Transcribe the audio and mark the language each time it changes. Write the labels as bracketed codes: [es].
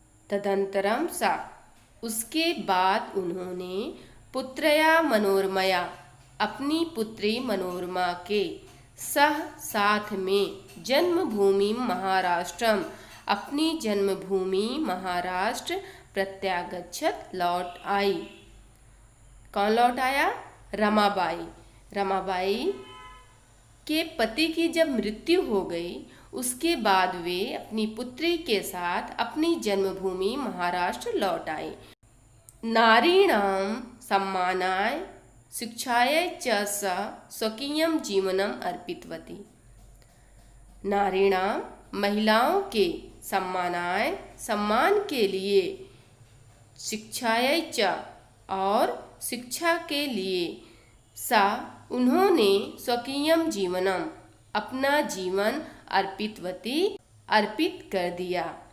[sa] तदनन्तरं सा, [hi] उसके बाद उन्होंने [sa] पुत्रया मनोरमया, [hi] अपनी पुत्री मनोरमा के साथ में [sa] जन्मभूमि महाराष्ट्रम, [hi] अपनी जन्मभूमि महाराष्ट्र प्रत्यागच्छत, लौट आई। कौन लौट आया? रमाबाई। रमाबाई के पति की जब मृत्यु हो गई, उसके बाद वे अपनी पुत्री के साथ अपनी जन्मभूमि महाराष्ट्र लौट आई। [sa] नारीणां सम्मानाय शिक्षायै च सा स्वकीयं जीवनम् अर्पितवती। [hi] नारीणां, महिलाओं के सम्मानाय, सम्मान के लिए, [sa] शिक्षायै च, [hi] और शिक्षा के लिए, सा, उन्होंने, [sa] स्वकीयम जीवनम, [hi] अपना जीवन, अर्पितवती, अर्पित कर दिया।